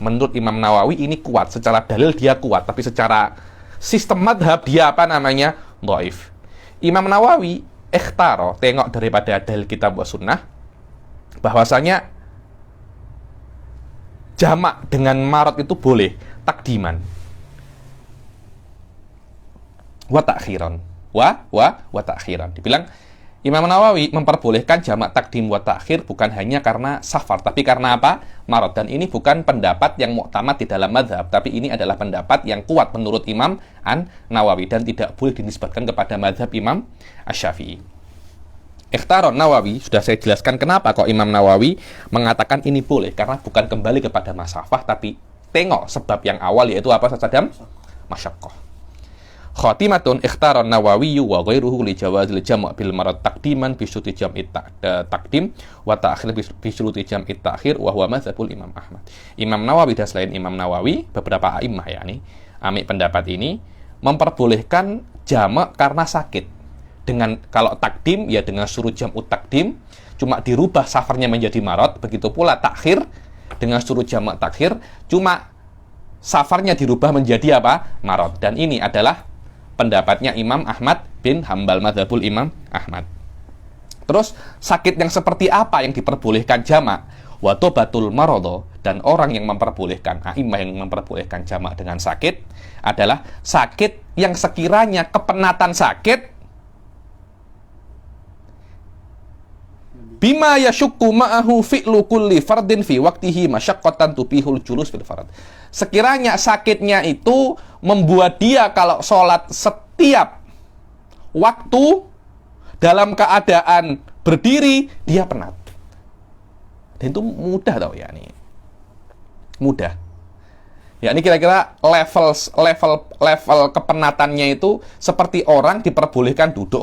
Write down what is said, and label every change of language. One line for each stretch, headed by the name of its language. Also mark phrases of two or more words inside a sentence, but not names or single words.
Indonesian: Menurut Imam Nawawi ini kuat. Secara dalil dia kuat. Tapi secara sistem madhab dia apa namanya? Dhaif. Imam Nawawi ikhtaro, tengok daripada dalil
Arabic: كتاب وسنة,
Indonesian: bahwasanya jamak dengan marot itu boleh
Arabic: تقديما وتأخيرا وتأخيرا.
Indonesian: Dibilang Imam Nawawi memperbolehkan jamak
Arabic: تقديم وتأخير
Indonesian: bukan hanya karena safar, tapi karena apa? Marot. Dan ini bukan pendapat yang mu'tamad di dalam madhab, tapi ini adalah pendapat yang kuat menurut Imam Nawawi dan tidak boleh dinisbatkan kepada madhab Imam Asy-Syafi'i. Ikhtaron Nawawi, sudah saya jelaskan kenapa kok Imam Nawawi mengatakan ini boleh, karena bukan kembali kepada masafah, tapi tengok sebab yang awal, yaitu apa saja? Masyaqqah.
Arabic: خاتمة، اختار النووي وغيره لجواز الجمع بالمرض تقديما بشروط جمع التقديم وتأخير بشروط جمع التأخير وهو مذهب الإمام أحمد.
Indonesian: Imam Nawawi dan selain Imam Nawawi, beberapa a'immah yakni amik pendapat ini memperbolehkan jamak karena sakit dengan kalau takdim ya dengan suruh
Arabic: جمع التقديم,
Indonesian: cuma dirubah safarnya menjadi marot. Begitu pula takhir dengan suruh jamak takhir, cuma safarnya dirubah menjadi apa? Marot. Dan ini adalah pendapatnya Imam Ahmad bin Hambal,
Arabic: مذهب الإمام أحمد.
Indonesian: Terus sakit yang seperti apa yang diperbolehkan jamak?
Arabic: وضبط المرض,
Indonesian: dan orang yang memperbolehkan, a'immah yang memperbolehkan jamak dengan sakit adalah sakit yang sekiranya kepenatan sakit
Arabic: بما يشق معه فعل كل فرض في وقته مشقة تبيح الجلوس في الفرض.
Indonesian: Sekiranya sakitnya itu membuat dia kalau sholat setiap waktu dalam keadaan berdiri, dia penat. Dan itu mudah tau ya nih. Mudah. Ya ini kira-kira level kepenatannya itu seperti orang diperbolehkan duduk.